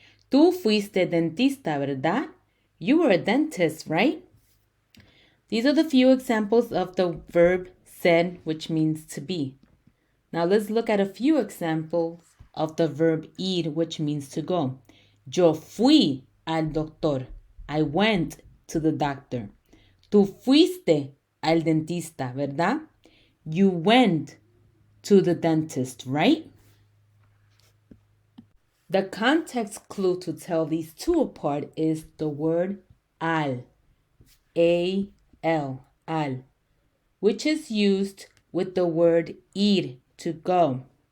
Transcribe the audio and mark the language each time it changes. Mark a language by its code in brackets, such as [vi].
[es] Tú fuiste dentista, ¿verdad? [en] You were a dentist, right? These are the few examples of the verb ser, which means to be. Now let's look at a few examples of the verb ir, which means to go. [es] Yo fui al doctor. [en] I went to the doctor. [es] Tú fuiste al dentista, ¿verdad? [en] You went to the dentist, right? The context clue to tell these two apart is the word al, A-L, al, which is used with the word ir, to go.